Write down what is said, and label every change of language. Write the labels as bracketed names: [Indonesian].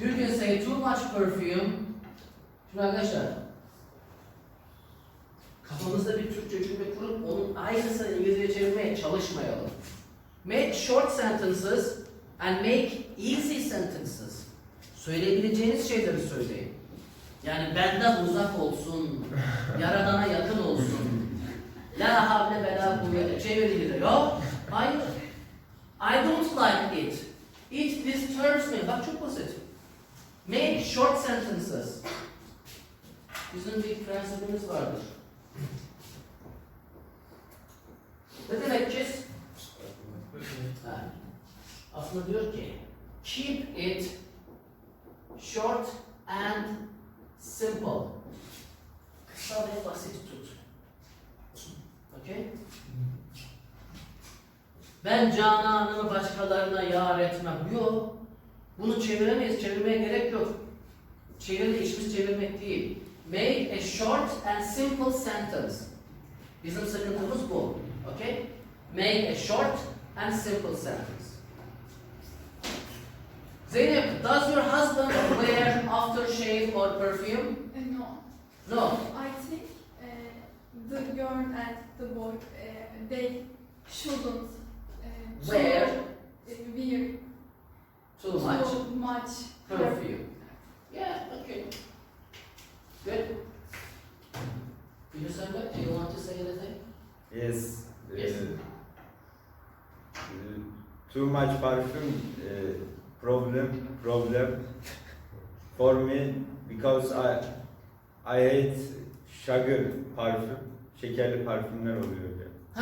[English] You can say too much perfume. [Turkish] Şimdi arkadaşlar, kafamızda bir Türkçe cümle kurup onun aynısını İngilizce çevirmeye çalışmayalım. [English] Make short sentences and make easy sentences. [Turkish] Söyleyebileceğiniz şeyleri söyleyin. Yani benden uzak olsun, Yaradan'a yakın olsun. La havle ve la kuvvete çevirilir. Yok, hayır. [English] I don't like it. It disturbs me. [Turkish] Bak çok basit. [English] Make short sentences. [Turkish] Bizim bir prensibimiz vardır. Ne demek ki? Ha. Aslında diyor ki, [English] keep it short and simple. [Turkish] Kısa ve basit tut. Okay? Ben Canan'ımı başkalarına yar etmem. Yok. Bunu çeviremeyiz. Çevirmeye gerek yok. Çevirme işimiz çevirmek değil. [English] Make a short and simple sentence. [Turkish] Bizim sıkıntımız bu. Okay? [English] Make a short and simple sentence. Zeynep, does your husband wear aftershave or perfume? No. No. I think the girl and the boy, they shouldn't Wear wear too much too much perfume. Yeah, okay. Good. Do you want to say anything? Yes. Yes. Too much perfume problem for me because I hate sugar parfüm. [Turkish] Şekerli parfümler oluyor ya.